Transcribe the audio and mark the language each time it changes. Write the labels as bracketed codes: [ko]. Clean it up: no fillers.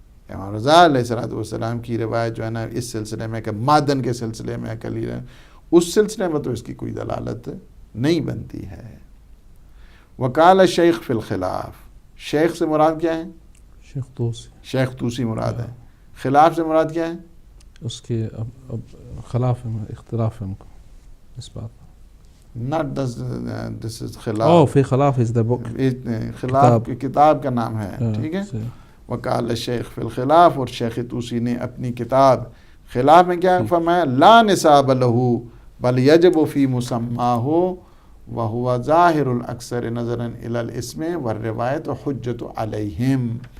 [ur] امام رضا علیہ السلام کی روایت جو ہے نا اس سلسلے میں کہ معدن کے سلسلے میں کلیل ہے، اس سلسلے میں تو اس کی کوئی دلالت نہیں بنتی ہے. [ar] وقال شیخ فی الخلاف، [ur] شیخ سے مراد کیا ہے؟ شیخ طوسی مراد ہے. خلاف سے مراد کیا ہے؟ اس کے خلاف اختلاف ہے ان کو اس بات. [en] Not this is خلاف. فی خلاف is the book. [ur] خلاف کی کتاب کا نام ہے، ٹھیک ہے. [ar] وقال شیخ فی الخلاف، [ur] اور شیخ طوسی نے اپنی کتاب خلاف میں کیا فرمایا؟ [ar] لا نصاب لہ بل یجب فی مسماہ وہو ظاہر الاکثر نظرا الی الاسم والروایت حجت علیہم.